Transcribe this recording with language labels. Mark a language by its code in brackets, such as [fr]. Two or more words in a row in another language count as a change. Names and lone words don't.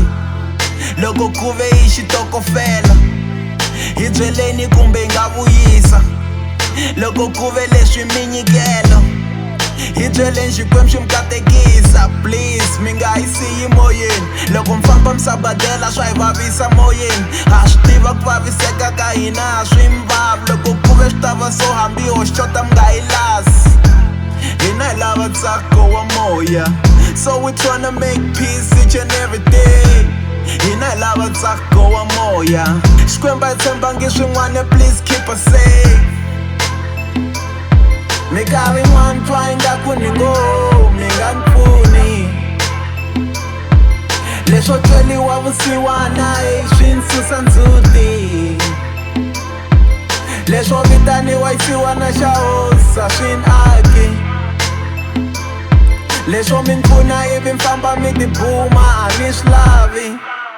[ts] Loko ku ve hi xitokofela hi byeleni kumbe hi nga vuyisa, loko ku ve leswi mi nyikelo hi byeleni xikwembu xi mi katekisa. Please mi nga hi siyi moyeni, loko mi famba mi sabadela swa hi vavisa moyeni. Ha swi tiva ku vaviseka ka hina ha swi mi vavi, loko ku ve swi ta va so hambi ho xota mi nga hi lasi. Hina hi lava ntsako wa moya, [en] so we tryna make peace each and every day. [ts] Hina hi lava ntsako wa moya, xikwembu a hi tshembangi swin'wana, [en] please keep us safe. [ts] Minkarhi yin'wani twa ingaku ni ngo Mingan'pfuni, leswo tweliwa vusiwana swi ni susa ndzhuti, leswo vitaniwa xisiwana xa hosa swi ni aki, leswo mi ni pfuna ivi mi famba mi tibuma a mi swi lavi.